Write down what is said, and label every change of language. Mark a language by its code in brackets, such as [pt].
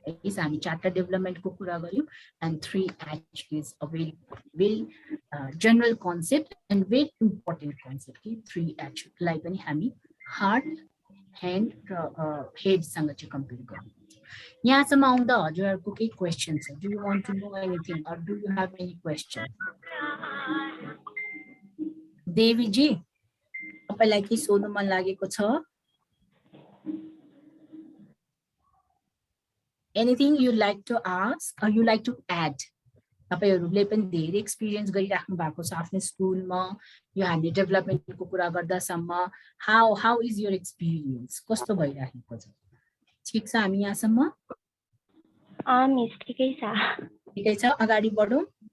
[ne] यसो हामी 4टा डेभलपमेन्टको कुरा गऱ्यौँ [en] and 3H is a very general concept and very important concept [ne] कि 3H लाई पनि हामी हार्ट, ह्यान्ड र हेडसँग चाहिँ कम्पेयर गर्छौँ। यहाँसम्म आउँदा हजुरहरूको केही क्वेसन छ? [en] Do you want to know anything or do you have any question? [ne] देवीजी तपाईँलाई के सोध्नु मन लागेको छ? [en] Anything you like to ask or you like to add? [ne] तपाईँहरूले पनि धेरै एक्सपिरियन्स गरिराख्नु भएको छ आफ्नो स्कुलमा यो हामीले डेभलपमेन्टको कुरा गर्दासम्म। [en] How is your experience? [ne] कस्तो भइराखेको छ? ठिक छ हामी यहाँसम्म? मिस ठिकै छ। ठिकै छ, अगाडि बढौँ।